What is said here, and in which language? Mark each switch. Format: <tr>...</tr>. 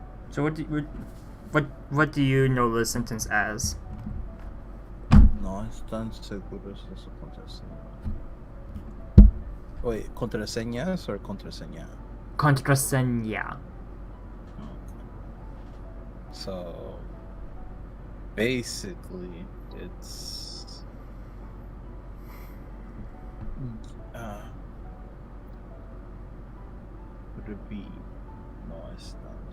<en>So what do you know the sentence as?</en> <es>No están seguros de su contraseña.</es> <en>Wait,</en> <es>contraseñas or contraseña? Contraseña.</es> <en>So basically it's would it be no it's not.</en>